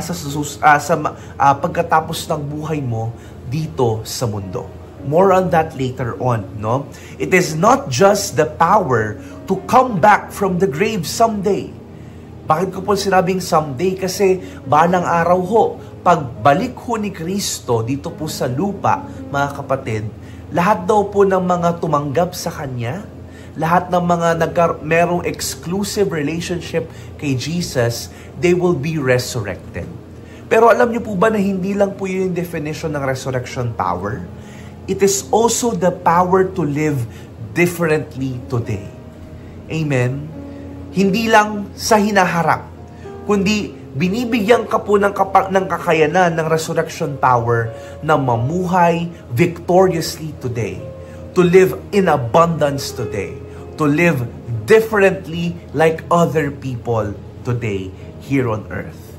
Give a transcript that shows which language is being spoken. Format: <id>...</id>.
<tl>Sa pagkatapos ng buhay mo dito sa mundo.</tl> <en>More on that later on, no? It is not just the power to come back from the grave someday.</en> <tl>Bakit ko po sinabing someday? Kasi balang araw ho, pagbalik ho ni Kristo dito po sa lupa, mga kapatid, lahat daw po ng mga tumanggap sa Kanya, lahat ng mga merong exclusive relationship kay Jesus,</tl> <en>they will be resurrected.</en> <tl>Pero alam niyo po ba na hindi lang po yun yung definition ng resurrection power?</tl> <en>It is also the power to live differently today. Amen?</en> <tl>Hindi lang sa hinaharap, kundi binibigyan ka po ng kakayanan ng resurrection power na mamuhay victoriously today,</tl> <en>to live in abundance today, to live differently like other people today here on earth.</en>